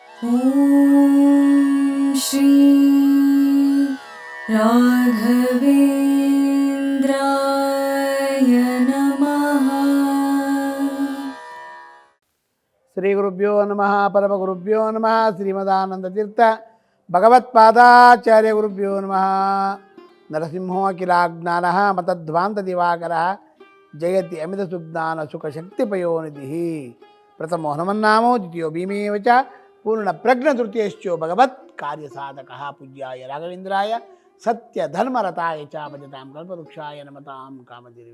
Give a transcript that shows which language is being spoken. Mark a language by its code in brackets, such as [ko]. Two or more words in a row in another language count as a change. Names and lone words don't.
[sa] ॐ श्री राघवेन्द्राय नमः। ಶ್ರೀ ಗುರುಭ್ಯೋ ನಮಃ ಪರಮ ಗುರುಭ್ಯೋ ನಮಃ ಶ್ರೀಮದಾನಂದ ತೀರ್ಥ ಭಗವತ್ಪಾದಾಚಾರ್ಯ ಗುರುಭ್ಯೋ ನಮಃ. ನರಸಿಂಹೋ ಅಖಿಲಾಜ್ಞಾನ ಮತಧ್ವಾಂತ ದಿವಾಕರ ಜಯತಿ ಅಮಿತ ಸುಜ್ಞಾನ ಸುಖ ಶಕ್ತಿಪಯೋನಿಧಿ. ಪ್ರಥಮೋ ಹನುಮನ್ನಾಮೋ ದ್ವಿತೀಯೋ ಭೀಮೇವ ಚ ಪೂರ್ಣ ಪ್ರಜ್ಞ ತೃತೀಯಶ್ಚೋ ಭಗವತ್ ಕಾರ್ಯ ಸಾಧಕ ಪೂಜ್ಯಾಯ ರಾಘವೇಂದ್ರಾಯ ಸತ್ಯ ಧರ್ಮರತಾಯ ಚ ಭಜತಾಂ ಕಲ್ಪವೃಕ್ಷಾಯ ನಮತಾಂ ಕಾಮಧೇನುವೆ.